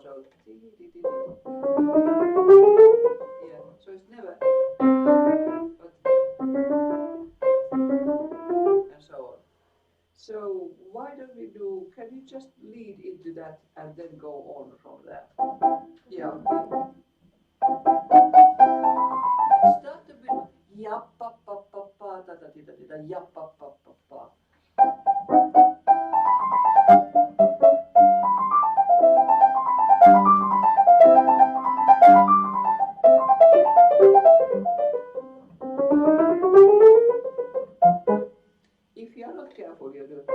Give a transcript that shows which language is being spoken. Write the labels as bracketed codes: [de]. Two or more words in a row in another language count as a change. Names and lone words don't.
[en] So, yeah, so it's never, but, and so on. So why don't we do, can you just lead into that and then go on from there? Yeah. Start the with yappa pa pa pa da da da da yappa pa pa pa. If you are not careful, you do.